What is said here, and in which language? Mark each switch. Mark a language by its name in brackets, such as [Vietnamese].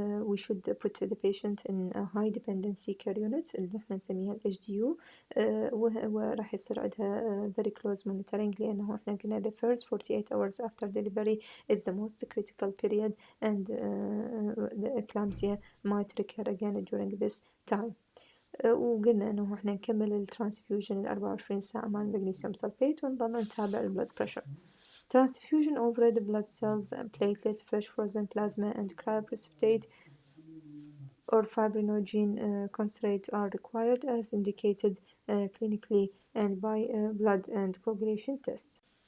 [English] We should put the patient in a high dependency care unit [Arabic] اللي احنا نسميها ال HDU وراح يصير عندها [English] very close monitoring [Arabic] لأنه احنا قلنا [English] the first 48 hours after delivery is the most critical period and the eclampsia might recur again during this time. [Arabic] وقلنا انه احنا نكمل الترانسفيوجن 24 ساعة مع المغنيسيوم سلفيت ونضل نتابع البلد بريشر. [English] Transfusion of red blood cells, platelet, fresh frozen plasma and cryoprecipitate or fibrinogen concentrate are required as indicated clinically and by blood and coagulation tests.